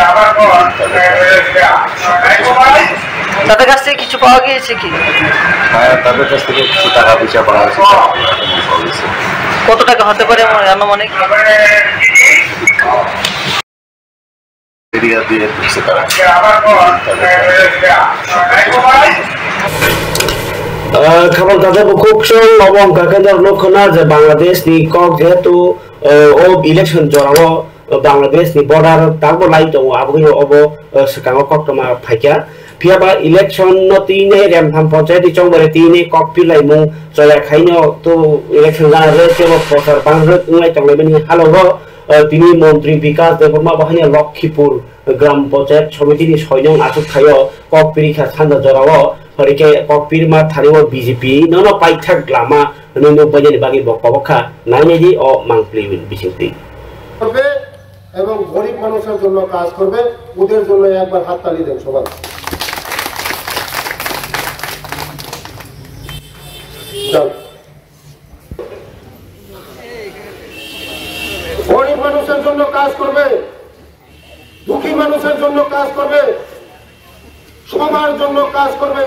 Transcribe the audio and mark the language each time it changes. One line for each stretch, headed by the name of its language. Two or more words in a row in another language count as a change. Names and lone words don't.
Bangla: তাদের কাছ থেকে কিছু পাওয়া গিয়েছে কি? হ্যাঁ, তাদের কাছ থেকে কিছু টাকা পয়সা পাওয়া গেছে। কত টাকা হতে পারে আনুমানিক? এরিয়া দিয়ে ঢুকছে তারা।
Kok Borok: खबर दादा बुकुक्सं नबं काकेंद्र लोकना जे बांग्लादेश नि कक जेहेतु ओ इलेक्शन जराव बांग्लादेश नि बॉर्डर ताबो लाई दङ आबो अबो सकांगो कक्टमा फाइका फियाबा इलेक्शन न तीने रेमथाम पंचायत चंगबरे तीने ककपि लाइमु जया खाइनो तो इलेक्शन जाना रे केबो प्रचार बांग्रे उंगाइ तंलाइबनि हालबो
Bangla: তিনি মন্ত্রী বিকাশ দেববর্মা বাহিনী লক্ষ্মীপুর গ্রাম পঞ্চায়েত সমিতিनि 6 নং
Kok Borok: आसुक थायो ककपिरिखा सान्दा जराव हरिके ककपिरमा थारिव बीजेपी नन पाइथाक ग्लामा ननो बजेनि बागि बकबखा नाइनेजी अ मांगप्ली बिसिंति
Bangla: করবে এবং গরিব মানুষের জন্য কাজ করবে। ওদের জন্য একবার হাততালি দেন সবাই। গরিব মানুষের জন্য কাজ করবে, দুঃখী মানুষের জন্য কাজ করবে, সবার জন্য কাজ করবে।